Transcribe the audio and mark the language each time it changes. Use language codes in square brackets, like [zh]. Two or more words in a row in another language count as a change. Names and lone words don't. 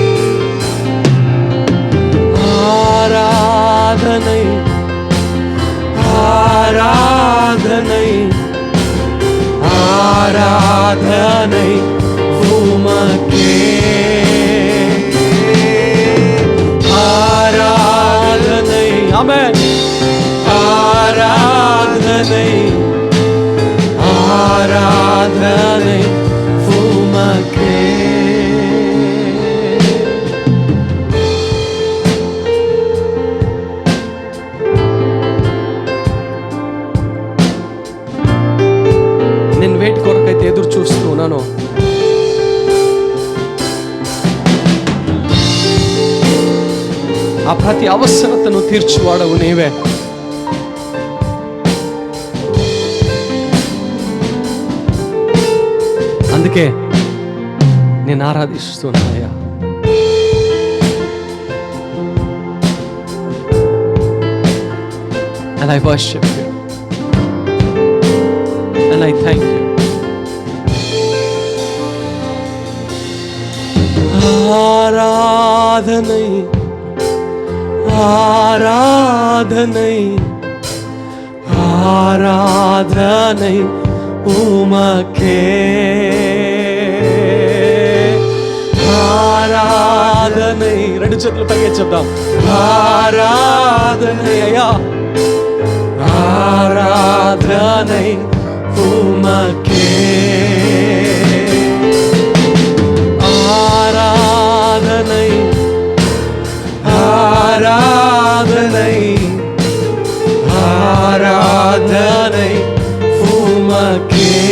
[ta] ஆராதனை ஆராதனை ஆராதனை உமக்கே. ஆராதனை, ஆமென். ஆராதனை ஆராதனை உமக்கே. [te] నేను వేటి కొరకైతే ఎదురు చూస్తూ ఉన్నాను, ఆ ప్రతి అవసరతను తీర్చువాడవు నీవే. అందుకే నేను ఆరాధిస్తున్నానయ్యా. [en] And I worship you. And I thank you. [ta] ஆராதனை ஆராதனை ஆராதனை உமக்கே. [te] ఆరాధనై, రెండు చేతులు పైకి చెప్దాం. [ta] ஆராதனை ஐயா, ஆராதனை உமக்கே. ஆராதனை ஆராதனை ஆராதனை உமக்கே.